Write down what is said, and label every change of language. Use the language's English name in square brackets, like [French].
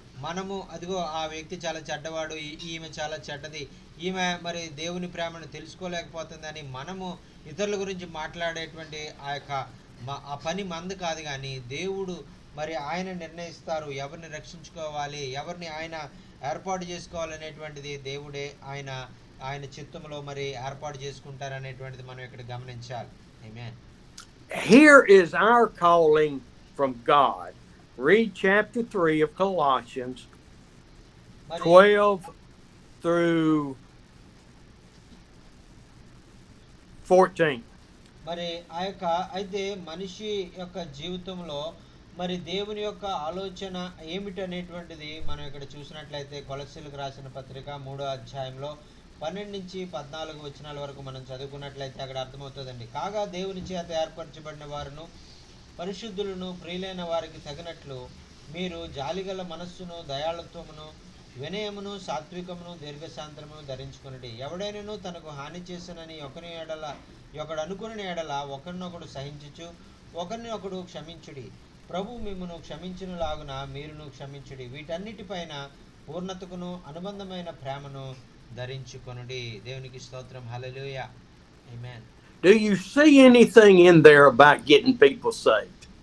[Telugu] మనము అదిగో ఆ వ్యక్తి చాలా చెడ్డవాడు, ఈమె చాలా చెడ్డది, ఈమె మరి దేవుని ప్రేమను తెలుసుకోలేకపోతుందని మనము ఇతరుల గురించి మాట్లాడేటువంటి ఆ యొక్క ఆ పని మంది కాదు. కానీ దేవుడు మరి ఆయన నిర్ణయిస్తారు ఎవరిని రక్షించుకోవాలి, ఎవరిని ఆయన ఏర్పాటు చేసుకోవాలనేటువంటిది దేవుడే ఆయన ఆయన చిత్తంలో మరి ఏర్పాటు చేసుకుంటారనేటువంటిది మనం ఇక్కడ గమనించాలి. ఆమేన్. [English] Here is our calling from God. Read chapter 3 of Colossians 12 through 14. [Telugu] మరి ఆ యొక్క అయితే మనిషి యొక్క జీవితంలో మరి దేవుని యొక్క ఆలోచన ఏమిటనేటువంటిది మనం ఇక్కడ చూసినట్లయితే కొలస్సీలకు రాసిన పత్రిక 3వ అధ్యాయంలో 12 నుంచి 14 వచనాల వరకు మనం చదువుకున్నట్లయితే అక్కడ అర్థమవుతుందండి. కాగా దేవుని చేత ఏర్పరచబడిన వారును పరిశుద్ధులను ప్రియులైన వారికి తగినట్లు మీరు జాలిగల మనస్సును, దయాళత్వమును, వినయమును, సాత్వికమును, దీర్ఘశాంతమును ధరించుకునండి. ఎవడైనను తనకు హాని చేసినని ఒకడు అనుకుని ఎడల ఒకరినొకడు సహించుచు ఒకరిని ఒకడు క్షమించుడి. ప్రభు మిమ్మును క్షమించునులాగున మీరును క్షమించుడి. వీటన్నిటిపైన పూర్ణతకును అనుబంధమైన ప్రేమను ధరించుకొనుడి. దేవునికి స్తోత్రం. హల్లెలూయా. ఆమేన్. [English] Do you see anything in there about getting people saved?